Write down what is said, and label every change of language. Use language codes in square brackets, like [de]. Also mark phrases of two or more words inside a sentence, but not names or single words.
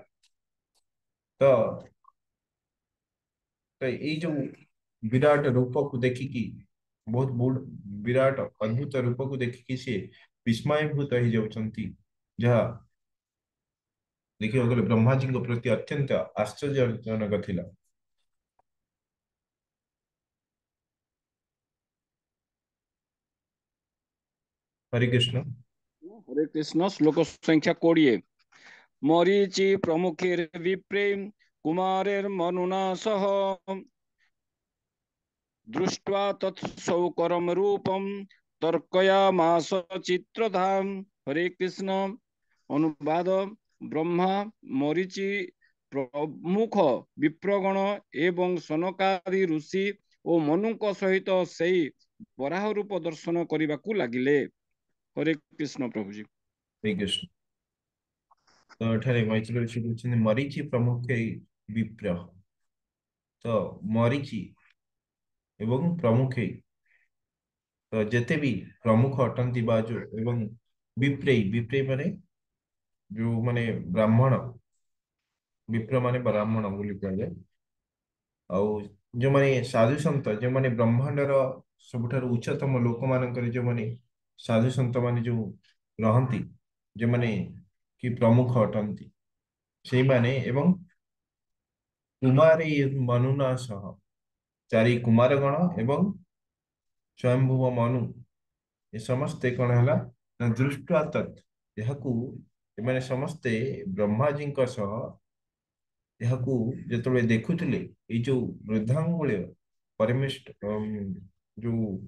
[or] ତ ଏଇ ଯୋଉ ବିରାଟ ରୂପକୁ ଦେଖିକି, ବହୁତ ବିରାଟ ଅଦ୍ଭୁତ ରୂପକୁ ଦେଖିକି ସେ ବିସ୍ମୟଭୂତ ହେଇଯାଉଛନ୍ତି, ଯାହା ଦେଖିବାକୁ ଗଲେ ବ୍ରହ୍ମାଜୀଙ୍କ ପ୍ରତି ଅତ୍ୟନ୍ତ ଆଶ୍ଚର୍ଯ୍ୟଜନକ ଥିଲା। ହରେ କୃଷ୍ଣ। ହରେ କୃଷ୍ଣ। ଶ୍ଳୋକ ସଂଖ୍ୟା 20। [sa] मरीचि प्रमुखेर विप्रे कुमारेर मनुना सह दृष्ट्वा तत्सौकरम रूपम तर्कयामास चित्रधाम। [bn] হরে কৃষ্ণ। অনুবাদ। ব্রহ্মা মরীচি প্রমুখ বিপ্রগণ এবং সনকাদি ঋষি ও মনু সহিত সেই বরাহ রূপ দর্শন [or] କରିବାକୁ ଲାଗିଲେ। ହରେ କୃଷ୍ଣ ପ୍ରଭୁଜୀ। ହରେ କୃଷ୍ଣ। ତୋ ଏଠାରେ ମୈତ୍ରୀ ଋଷି କହତେ ମରୀଚି ପ୍ରମୁଖ ବିପ୍ର। ତୋ ମରୀଚି ଏବଂ ପ୍ରମୁଖ, ତୋ ଜେତେ ଭୀ ପ୍ରମୁଖ ଅଟନ୍ତି ବା ଜୋ ଏବଂ ବିପ୍ରେୟ ମାନେ ଜୋ ମାନେ ବ୍ରାହ୍ମଣ, ବିପ୍ର ମାନେ ବ୍ରାହ୍ମଣ ବୋଲି କହେ। ଆଉ ଯୋଉମାନେ ସାଧୁ ସନ୍ଥ, ଯୋଉମାନେ ବ୍ରହ୍ମାଣ୍ଡର ସବୁଠାରୁ ଉଚ୍ଚତମ ଲୋକମାନଙ୍କର ଯୋଉମାନେ ସାଧୁ ସନ୍ଥ ମାନେ ଯୋଉ ରହନ୍ତି, ଯୋଉମାନେ କି ପ୍ରମୁଖ ଅଟନ୍ତି, ସେଇମାନେ ଏବଂ [sa] कुमारी मनुना सह, [or] ଚାରି କୁମାର ଗଣ ଏବଂ ସ୍ୱୟଂଭୁବ ମନୁ, ଏ ସମସ୍ତେ କଣ ହେଲା ନା [sa] दृष्ट्वा तत्, [or] ଏହାକୁ ଏମାନେ ସମସ୍ତେ ବ୍ରହ୍ମାଜୀଙ୍କ ସହ ଏହାକୁ ଯେତେବେଳେ ଦେଖୁଥିଲେ, ଏଇ ଯୋଉ ବୃଦ୍ଧାଙ୍ଗୁଳି ପରିମିଷ୍ଟ ଯୋଉ